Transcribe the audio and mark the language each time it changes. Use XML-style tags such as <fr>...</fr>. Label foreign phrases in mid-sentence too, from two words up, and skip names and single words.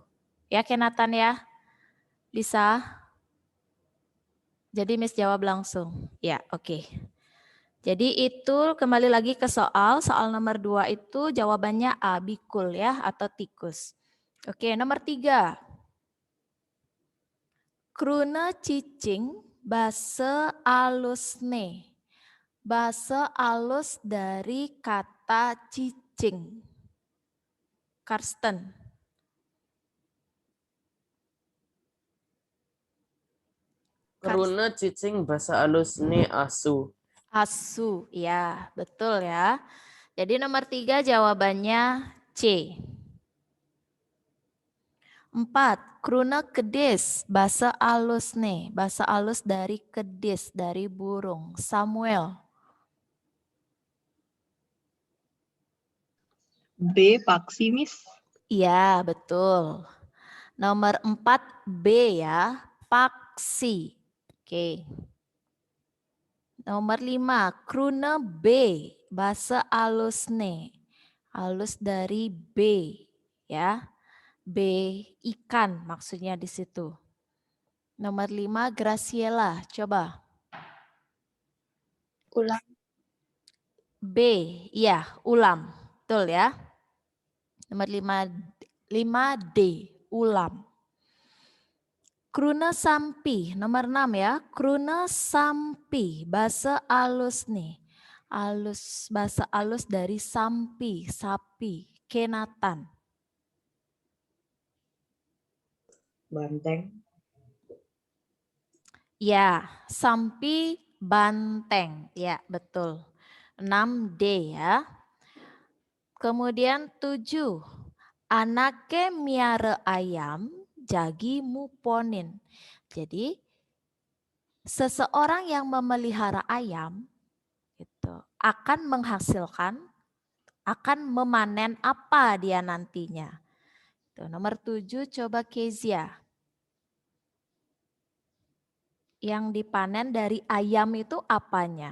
<id>Ya Kenatan ya, bisa? Jadi Miss jawab langsung. Ya, oke. Jadi itu kembali lagi ke soal nomor 2 itu jawabannya A, bikul ya, atau tikus. Oke, nomor 3.</id> <ban>Krune cicing base alusne.</ban> <id>Base alus dari kata cicing. Karsten. Karena cicing bahasa halus ni asu. Asu, ya betul ya. Jadi nomor 3 jawabannya C. 4.</id> <ban>Krune kedis,</ban> <id>bahasa alus nih. Bahasa alus dari kedis, dari burung. Samuel. B. Paksi, Miss. Iya, betul. Nomor 4 B ya, paksi. Oke. Nomor 5,</id> <ban>krune B,</ban> <id>bahasa alus nih. Alus dari B ya. B ikan maksudnya di situ. Nomor 5 Graciela, coba. Ulam. B, iya ulam. Betul ya. Nomor 5D, ulam.</id> <ban>Krune sampi,</ban> <id>nomor 6 ya.</id> <ban>Krune sampi,</ban> <id>bahasa alus nih. Alus, bahasa alus dari sampi, sapi, Kenatan. Banteng. Ya, sampi banteng. Ya, betul. 6D ya. Kemudian 7.</id> <ban>Anake miara ayam jagi muponin.</ban> <id>Jadi seseorang yang memelihara ayam itu akan menghasilkan, akan memanen apa dia nantinya. Tuh, nomor 7 coba Kezia. Yang dipanen dari ayam itu apanya?</id>